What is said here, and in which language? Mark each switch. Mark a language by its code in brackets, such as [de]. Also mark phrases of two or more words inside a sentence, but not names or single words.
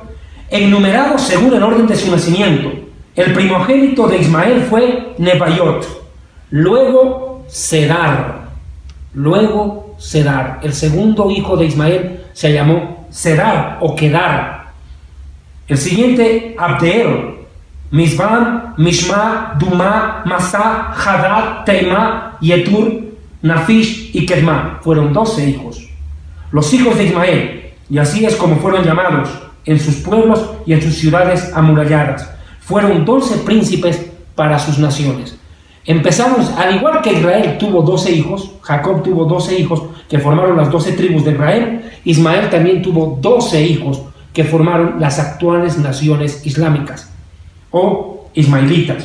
[es] Enumerados según el orden de su nacimiento. El primogénito de Ismael fue Nebaiot, luego Cedar, el segundo hijo de Ismael se llamó Cedar o Kedar. El siguiente, Abdeel, Mizban, Mishma, Duma, Masá, Hadad, Teimá, Yetur, Nafish y Kedma. Fueron 12 hijos. Los hijos de Ismael, y así es como fueron llamados en sus pueblos y en sus ciudades amuralladas. Fueron 12 príncipes para sus naciones. Empezamos, al igual que Israel tuvo 12 hijos, Jacob tuvo 12 hijos que formaron las 12 tribus de Israel, Ismael también tuvo 12 hijos que formaron las actuales naciones islámicas o ismaelitas.